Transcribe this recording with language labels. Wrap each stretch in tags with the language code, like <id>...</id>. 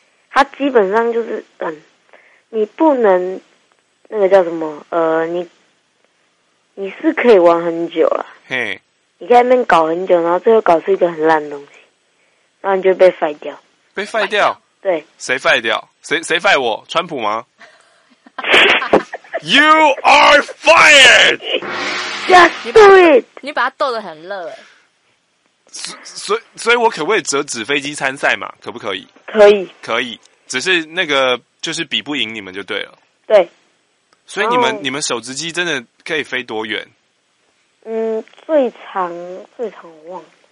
<zh>它基本上就是你不能。那个叫什么？你是可以玩很久啦。嘿、hey. ，你在那边搞很久，然后最后搞出一个很烂的东西，然后你就被废掉。被废掉？对。谁废掉？谁废我？川普吗？</zh> <en>You are fired. Just do it.</en> <zh>你把他逗得很乐哎。所以我可不可以折纸飞机参赛嘛？可不可以？可以。可以，只是那个就是比不赢你们就对了。对。所以你们手执机真的可以飞多远？最长我忘了。</zh>